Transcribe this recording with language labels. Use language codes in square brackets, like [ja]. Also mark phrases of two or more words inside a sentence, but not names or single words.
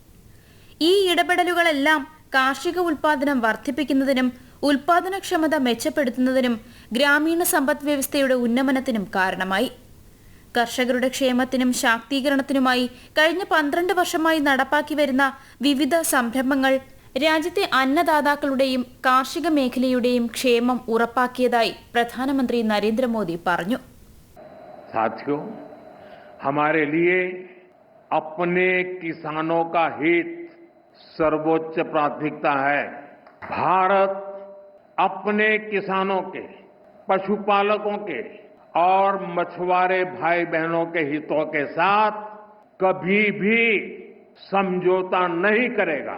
[ml] ഈ ഇടപെടലുകളെല്ലാം കാർഷിക ഉൽപാദനം വർദ്ധിപ്പിക്കുന്നതിനും ഉൽപാദനക്ഷമത മെച്ചപ്പെടുത്തുന്നതിനും ഗ്രാമീണ സമ്പദ് വ്യവസ്ഥയുടെ ഉന്നമനത്തിനും കാരണമായി. കർഷകരുടെ ക്ഷേമത്തിനും ശാക്തീകരണത്തിനുമായി കഴിഞ്ഞ 12 വർഷമായി നടപ്പാക്കി വരുന്ന വിവിധ സംരംഭങ്ങൾ രാജ്യത്തെ അന്നദാതാക്കളുടെയും കാർഷിക മേഖലയുടെയും ക്ഷേമം ഉറപ്പാക്കിയതായി പ്രധാനമന്ത്രി നരേന്ദ്രമോദി പറഞ്ഞു. [hi] साथियों, हमारे लिए अपने किसानों का हित सर्वोच्च प्राथमिकता है. भारत अपने किसानों के, पशुपालकों के और मछुआरे भाई बहनों के हितों के साथ कभी भी समझौता नहीं करेगा.